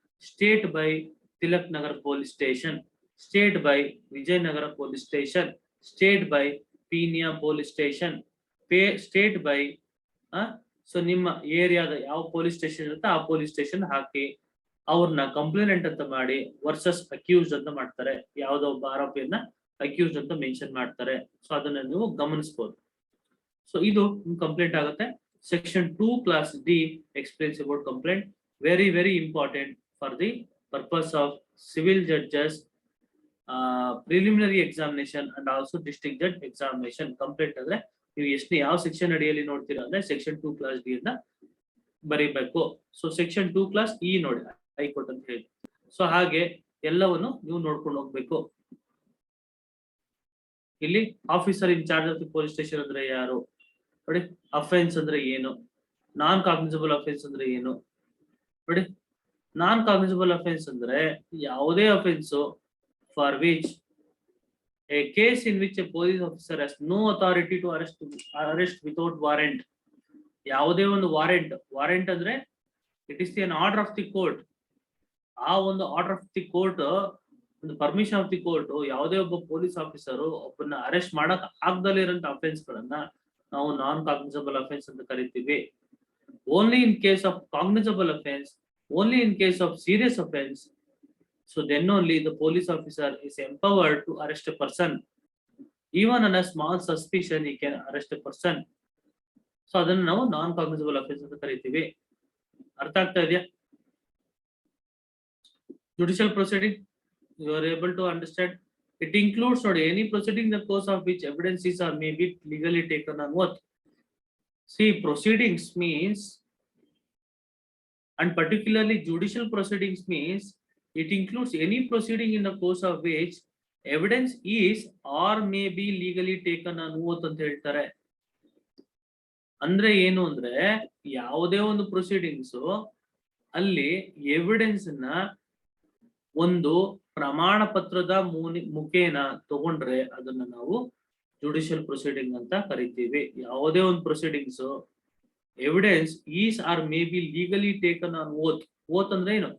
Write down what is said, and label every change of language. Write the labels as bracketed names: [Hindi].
[Kannada] State by Tilak Nagar police station, state by Vijayanagara police station, state by Peenya police station, state by so ನಿಮ್ಮ ಏರಿಯಾದ ಯಾವ police station ಇರುತ್ತೆ ಆ police station ಹಾಕಿ ಅವ್ರನ್ನ complaint ಅಂತ ಮಾಡಿ ವರ್ಸಸ್ ಅಕ್ಯೂಸ್ಡ್ ಅಂತ ಮಾಡ್ತಾರೆ. ಯಾವುದೋ ಒಬ್ಬ ಆರೋಪಿಯನ್ನ ಅಕ್ಯೂಸ್ಡ್ ಅಂತ ಮೆನ್ಷನ್ ಮಾಡ್ತಾರೆ. ಸೊ ಅದನ್ನ ನೀವು ಗಮನಿಸಬಹುದು. ಸೊ ಇದು ಕಂಪ್ಲೇಂಟ್ ಆಗುತ್ತೆ. [English] Section 2 class D explains about complaint. Very important for the purpose of civil judges, preliminary examination and also district judge examination. [Kannada] Complaint ಅಂದ್ರೆ ನೀವು ಎಷ್ಟು ಯಾವ ಸೆಕ್ಷನ್ ಅಡಿಯಲ್ಲಿ ನೋಡ್ತೀರಾ ಅಂದ್ರೆ ಸೆಕ್ಷನ್ 2 class D ಅಂತ ಬರೀಬೇಕು. ಸೊ ಸೆಕ್ಷನ್ 2 class E ನೋಡಿ, ಹೈಕೋರ್ಟ್ ಅಂತ ಹೇಳಿ. ಸೊ ಹಾಗೆ ಎಲ್ಲವನ್ನು ನೀವು ನೋಡ್ಕೊಂಡು ಹೋಗ್ಬೇಕು. ಇಲ್ಲಿ officer in charge of the police station ಅಂದ್ರೆ ಯಾರು ನೋಡಿ, ಅಫೆನ್ಸ್ ಅಂದ್ರೆ ಏನು, ನಾನ್ ಕಾಗ್ನಿಸಬಲ್ ಅಫೆನ್ಸ್ ಅಂದ್ರೆ ಏನು ನೋಡಿ. [English] non cognizable offence [Kannada] ಅಂದ್ರೆ ಯಾವುದೇ [English] Offence for which a case in which a police officer has no authority to arrest without warrant. [Kannada] ಯಾವುದೇ ಒಂದು ವಾರೆಂಟ್ ಅಂದ್ರೆ [English] It is an order of the court. [Kannada] ಆ ಒಂದು [English] order of the court, [Kannada] ಒಂದು [English] permission of the court, [Kannada] ಯಾವುದೇ ಒಬ್ಬ police officer ಒಬ್ಬನ arrest ಮಾಡಕ್ ಆಗದಲ್ಲೇ ಇರೋಂತ ಅಫೆನ್ಸ್ ಗಳನ್ನ ನಾವು ನಾನ್ ಕಾಗ್ನಿಸಬಲ್ ಅಫೆನ್ಸ್ ಅಂತ ಕರಿತೀವಿ. [English] Only in case of cognizable offence, only in case of serious offence, so then only the police officer is empowered to arrest a person. Even on a small suspicion he can arrest a person. [Kannada] So ಅದನ್ನ ನಾವು ನಾನ್ cognisable offence ಅಂತ ಕರಿತೀವಿ. ಅರ್ಥ ಆಗ್ತಾ ಇದೆಯಾ? [English] Judicial proceeding you are able to understand. It includes not any proceeding the course of which evidences are may be legally taken on oath. See, proceedings means, and particularly judicial proceedings means, it includes any proceeding in the course of which evidence is or may be legally taken on oath [Kannada] ಅಂತ ಹೇಳ್ತಾರೆ. ಅಂದ್ರೆ ಏನು ಅಂದ್ರೆ ಯಾವುದೇ ಒಂದು proceedings ಅಲ್ಲಿ evidence ನ ಒಂದು ಪ್ರಮಾಣ ಪತ್ರದ ಮುಖೇನ ತಗೊಂಡ್ರೆ ಅದನ್ನ ನಾವು ಜುಡಿಷಿಯಲ್ ಪ್ರೊಸೀಡಿಂಗ್ ಅಂತ ಕರಿತೀವಿ. ಯಾವುದೇ ಒಂದು [English] Proceedings evidence is or may be legally taken on oath. Oath [Kannada] ಅಂದ್ರೆ ಏನು?